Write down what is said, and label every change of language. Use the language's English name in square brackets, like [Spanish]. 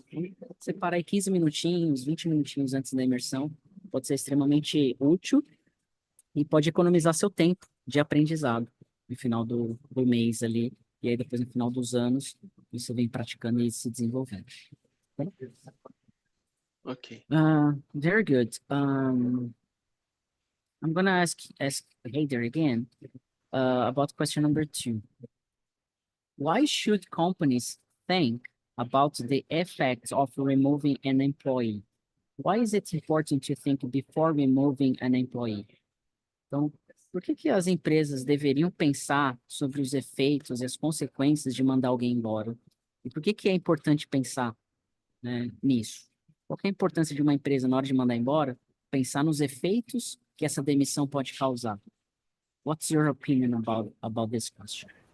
[Portuguese] Então, separar aí 15 minutinhos, 20 minutinhos antes da imersão pode ser extremamente útil e pode economizar seu tempo de aprendizado no final do mês ali, e aí depois no final dos anos você vem praticando e se desenvolvendo. [English] Okay. Very good. I'm gonna ask Heider again about question number 2. Why should companies think about the effects of removing an employee? Why is it important to think before removing an employee? [Portuguese] Então, por que que as empresas deveriam pensar sobre os efeitos e as consequências de mandar alguém embora? E por que que é importante pensar, né, nisso? Qual que é a importância de uma empresa na hora de mandar embora? Pensar nos efeitos que essa demissão pode causar. [English] What's your opinion about this question?